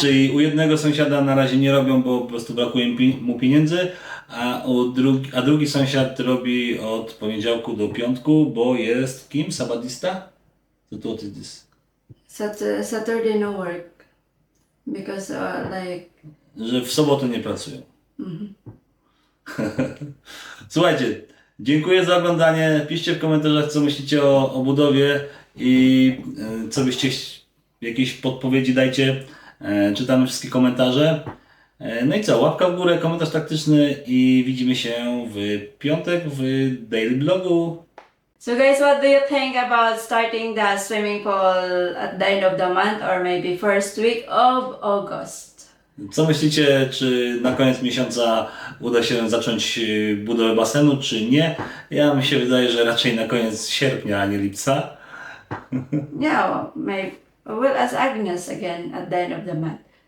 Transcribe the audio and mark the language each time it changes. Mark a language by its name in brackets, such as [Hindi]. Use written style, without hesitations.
[Polish] Czyli u jednego sąsiada na razie nie robią, bo po prostu brakuje mu pieniędzy, a drugi sąsiad robi od poniedziałku do piątku, bo jest kim? [English] Sabadista? So what is this? Saturday no work because [Polish] Że w sobotę nie pracują. Słuchajcie, dziękuję za oglądanie. Piszcie w komentarzach, co myślicie o budowie i co byście jakieś podpowiedzi dajcie. Czytamy wszystkie komentarze. No i co? Łapka w górę, komentarz taktyczny i widzimy się w piątek w Daily Blogu. [English] So guys, what do you think about starting the swimming pool at the end of the month or maybe first week of August? [Polish] Co myślicie, czy na koniec miesiąca uda się zacząć budowę basenu, czy nie? Ja mi się wydaje, że raczej na koniec sierpnia, a nie lipca. [English] Yeah, maybe we'll ask Agnes again at the end of the month.